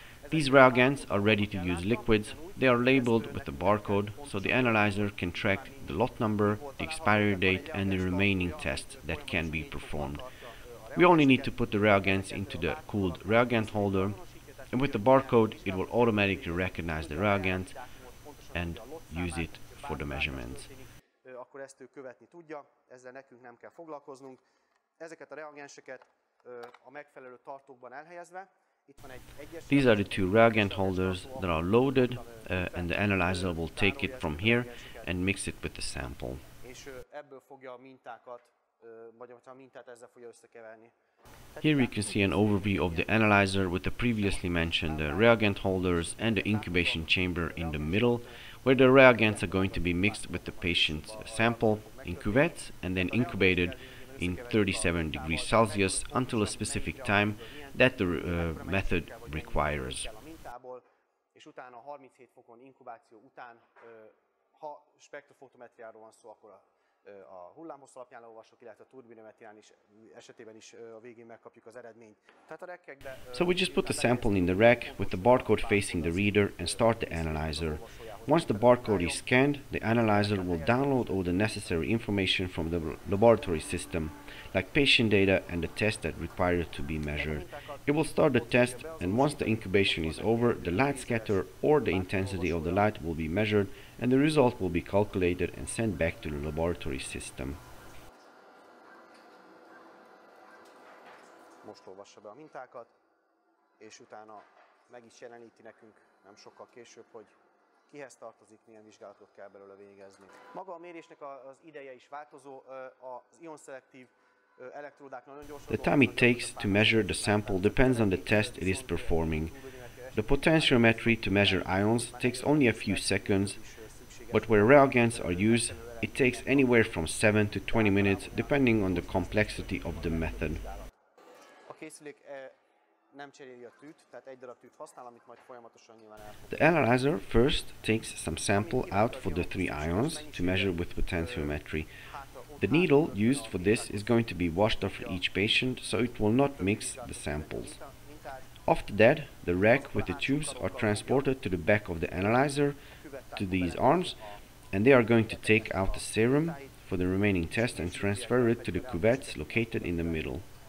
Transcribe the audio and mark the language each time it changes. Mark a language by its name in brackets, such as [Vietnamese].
[English] These reagents are ready-to-use liquids. They are labeled with a barcode, so the analyzer can track the lot number, the expiry date and the remaining tests that can be performed. We only need to put the reagents into the cooled reagent holder, and with the barcode it will automatically recognize the reagent and use it for the measurements. [Hungarian] Akkor ezt ő követni tudja, ezzel nekünk nem kell foglalkoznunk. Ezeket a reagenseket a megfelelő tartókban elhelyezve. [English] These are the two reagent holders that are loaded and the analyzer will take it from here and mix it with the sample. [Hungarian] És ebből fogja a mintákat, vagy a mintát ezzel fogja összekeverni. [English] Here we can see an overview of the analyzer with the previously mentioned reagent holders and the incubation chamber in the middle, where the reagents are going to be mixed with the patient's sample in cuvettes and then incubated in 37 degrees Celsius until a specific time that the method requires. [Hungarian] És utána 37 fokon inkubáció után, ha spektrofotometriáról van szó, akkor a hullámhossz alapján olvasok, illetve a turbidimetrián is esetében is a végén megkapjuk az eredményt. [English] So we just put the sample in the rack with the barcode facing the reader and start the analyzer. Once the barcode is scanned, the analyzer will download all the necessary information from the laboratory system, like patient data and the tests that require to be measured. It will start the test, and once the incubation is over, the light scatter or the intensity of the light will be measured, and the result will be calculated and sent back to the laboratory system. [Hungarian] Most olvassa be a mintákat, és utána meg is jeleníti nekünk nem sokkal később, hogy kihez tartozik, milyen vizsgálatot kell belőle végezni. Maga a mérésnek az ideje is változó, az ion-szelektív elektródáknál nagyon gyorsan. [English] The time it takes to measure the sample depends on the test it is performing. The potentiometry to measure ions takes only a few seconds, but where reagents are used, it takes anywhere from 7 to 20 minutes depending on the complexity of the method. [Hungarian] A készülék nem cseréli a tűt, tehát egy darab tűt használ, amit majd folyamatosan nyilván elfog. [English] The analyzer first takes some sample out for the 3 ions to measure with potentiometry. The needle used for this is going to be washed off for each patient, so it will not mix the samples. After that, the rack with the tubes are transported to the back of the analyzer, to these arms, and they are going to take out the serum for the remaining test and transfer it to the cuvettes located in the middle.